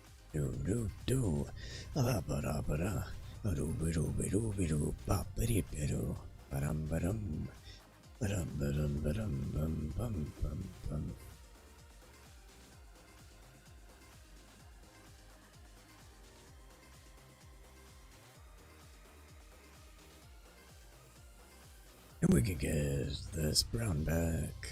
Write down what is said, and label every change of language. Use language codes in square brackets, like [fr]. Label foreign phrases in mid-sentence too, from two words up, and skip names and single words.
[en] Do do do. Ba ba da ba da. Ba do ba do ba do ba do. Ba ba dee ba do. Ba dum ba dum. Ba dum ba dum ba dum bum bum bum bum. And we could get this brown back.